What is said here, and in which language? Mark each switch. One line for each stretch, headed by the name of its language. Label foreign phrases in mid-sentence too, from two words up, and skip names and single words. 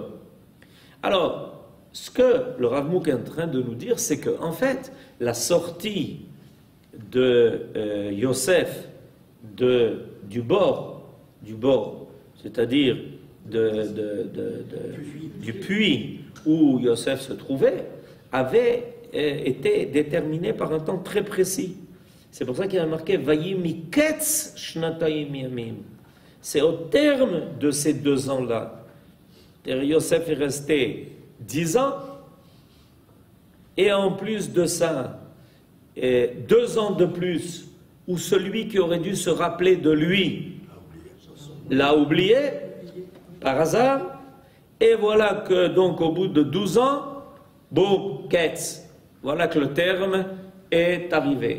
French: Alors, ce que le Rav Mouk est en train de nous dire, c'est que en fait, la sortie de Yosef du bord, c'est-à-dire du puits où Yosef se trouvait, avait été déterminé par un temps très précis. C'est pour ça qu'il y a marqué
Hebrew: ויהי מקץ שנתיים ימים.
French: C'est au terme de ces 2 ans-là. Yosef est resté 10 ans, et en plus de ça, 2 ans de plus, où celui qui aurait dû se rappeler de lui l'a oublié, par hasard, et voilà que donc au bout de 12 ans, boum, ketz, voilà que le terme est arrivé.